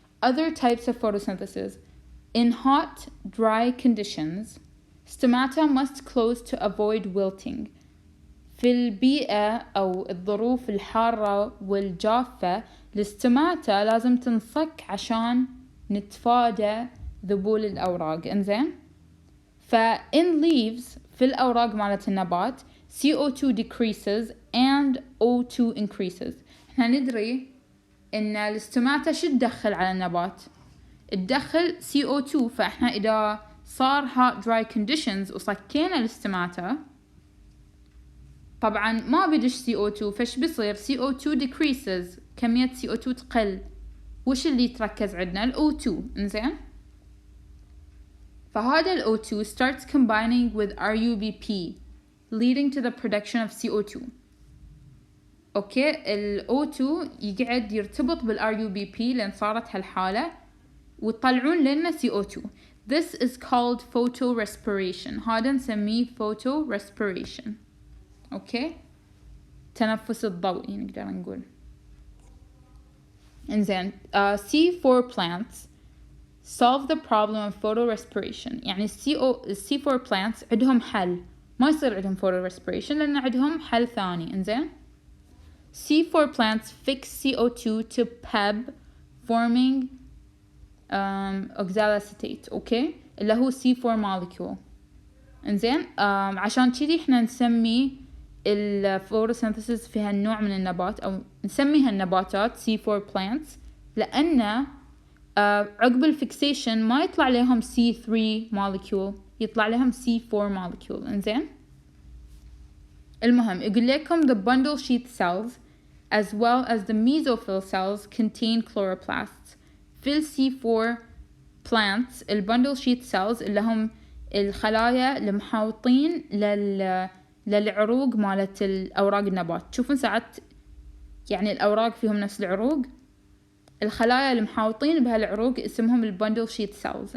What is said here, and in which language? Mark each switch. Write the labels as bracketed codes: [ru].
[en] other types of photosynthesis. In hot dry conditions stomata must close to avoid wilting. [ar] في البيئة أو الظروف الحارة والجافة الستوماتا لازم تنصك عشان نتفادى ذبول الأوراق. إنزين. [en] in leaves [ar] في الأوراق مالت النبات [en] CO2 decreases and O2 increases. [ar] احنا ندري إن الستوماتا شو تدخل على النبات؟ تدخل CO2. فإحنا إذا صار [en] hot dry conditions [ar] وصكينا الستوماتا طبعا ما بدش CO2، فش بيصير [en] CO2 decreases، [ar] كمية CO2 تقل. وش اللي يتركز عندنا؟ ال O2. إنزين. فهذا ال [en] O2 starts combining with RUBP leading to the production of CO2. [ar] اوكي ال O2 يقعد يرتبط بال RUBP لأن صارت هالحالة ويطلعون لنا CO2. [en] This is called photorespiration. [ar] هذا نسميه photorespiration. اوكي تنفس الضوئي نقدر نقول. انزين. [en] C4 plants solve the problem of photorespiration. [ar] يعني C4 plants عندهم حل، ما يصير عندهم photorespiration لأن عندهم حل ثاني. انزين. [en] C4 plants fix CO2 to PEB forming oxaloacetate. [ar] اوكي اللي هو C4 molecule. انزين. عشان كذي احنا نسمي الفوتوسينثيسيس في هالنوع من النبات او نسميها النباتات C4 plants لأن عقب الفيكسيشن ما يطلع لهم C3 molecule، يطلع لهم C4 molecule. انزين. المهم يقول لكم [en] the bundle sheath cells as well as the mesophyll cells contain chloroplasts. [ar] في ال C4 plants ال bundle sheath cells اللي هم الخلايا المحاوطين للعروق مالت الأوراق النبات. تشوفون ساعات يعني الأوراق فيهم نفس العروق، الخلايا المحاوطين بهالعروق اسمهم ال bundle sheath cells.